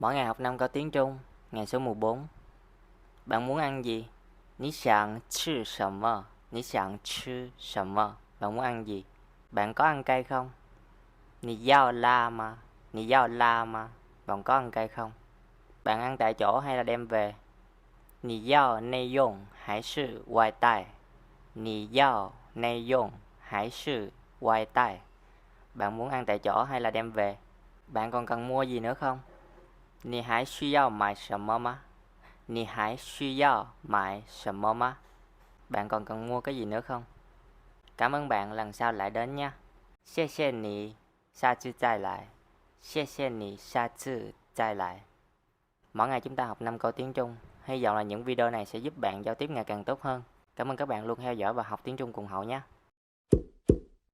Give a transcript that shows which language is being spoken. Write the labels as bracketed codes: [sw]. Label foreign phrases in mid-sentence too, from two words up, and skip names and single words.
[vi] Mỗi ngày học 5 câu tiếng Trung. Ngày số 14. Bạn muốn ăn gì? [zh] 你想吃什么? 你想吃什么? [vi] Bạn muốn ăn gì? Bạn có ăn cay không? [zh] 你要辣吗? 你要辣吗? [vi] Bạn có ăn cay không? Bạn ăn tại chỗ hay là đem về? [zh] 你要内用还是外带? 你要内用还是外带? [vi] Bạn muốn ăn tại chỗ hay là đem về? Bạn còn cần mua gì nữa không? [zh] 你还需要买什么吗? 你还需要买什么吗? [vi] Bạn còn cần mua cái gì nữa không? Cảm ơn bạn, lần sau lại đến nha. [zh] 谢谢你，下次再来。谢谢你，下次再来。 [vi] Mỗi ngày chúng ta học 5 câu tiếng Trung. Hy vọng là những video này sẽ giúp bạn giao tiếp ngày càng tốt hơn. Cảm ơn các bạn luôn theo dõi và học tiếng Trung cùng Hậu nhé.